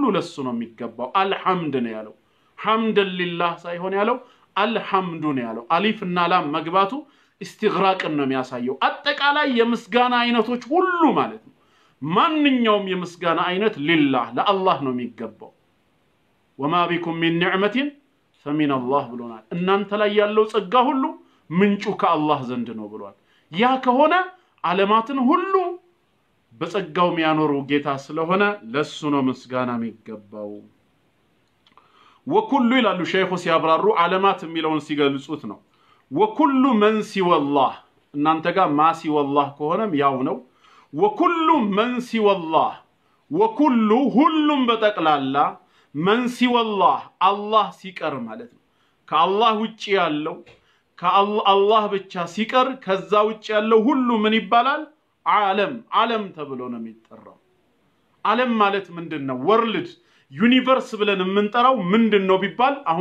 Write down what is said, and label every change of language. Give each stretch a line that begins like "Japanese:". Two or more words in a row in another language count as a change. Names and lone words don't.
Amharic: ለሱ ነው የሚገባው አልሐምድ ነው ያለው
Arabic: حمدا لله
Amharic: ሳይሆን ያለው አልሐምዱ ነው ያለው አሊፍ እና ላም መግባቱ استغراقን ነው የሚያሳየው አጠቃላይ የምስጋና አይነቶች ሁሉ ማለት ነው ማንኛውም የምስጋና አይነት ሊላህ ለአላህ ነው የሚገባው
Arabic: وما بكم من نعمه فمن الله
Amharic: ብሎናል እናንተ ላይ ያለው ጸጋ ሁሉ ምንጩ ከአላህ ዘንድ ነው ብሏል ያ ከሆነ ዓለማትን ሁሉ በጸጋው የሚያኖረው ጌታ ስለሆነ ለሱ ነው ምስጋና የሚገባው وكل ይላሉ ሼኹ ሲያብራሩ ዓለማት የሚለውን ሲገልጹት ነው
Arabic: وكل من سوى الله
Amharic: እናንተ ጋር ማ
Arabic: سوى الله
Amharic: ከሆነም ያው ነው
Arabic: وكل من سوى الله وكل
Amharic: ሁሉም በጠቅላላ
Arabic: من سوى الله الله
Amharic: ሲቀር ማለት ነው ከአላህ ውጪ ያለው ከአላህ ብቻ ሲቀር ከዛ ውጪ ያለው ሁሉ ምን ይባላል ዓለም ተብሎ ነው የሚጠራው ዓለም ማለት ምንድነው
English: world universe
Amharic: ብለን የምንጠራው ምንድነው ቢባል አሁን